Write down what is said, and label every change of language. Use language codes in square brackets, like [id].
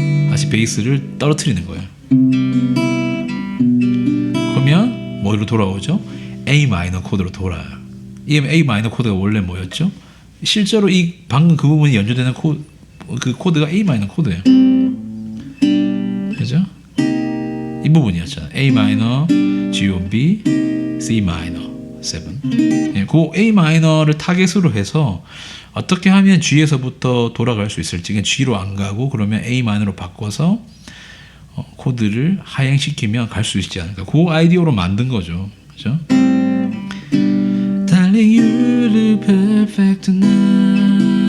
[ko] 다시 베이스를 떨어뜨리는 거예요. 그러면 뭐로 돌아오죠? A 마이너 코드로 돌아요. 이 A 마이너 코드가 원래 뭐였죠? 실제로 이 방금 그 부분이 연주되는 그 코드가 A 마이너 코드예요. 그죠? 이 부분이었잖아요. A 마이너, G on B, C 마이너 7. 그 A 마이너를 타겟으로 해서 어떻게 하면 G에서부터 돌아갈 수 있을지, 그냥 G로 안 가고 그러면 A 마이너로 바꿔서 코드를 하행시키면 갈 수 있지 않을까. 그 아이디어로 만든 거죠. 그죠? [en] Darling, you look perfect tonight.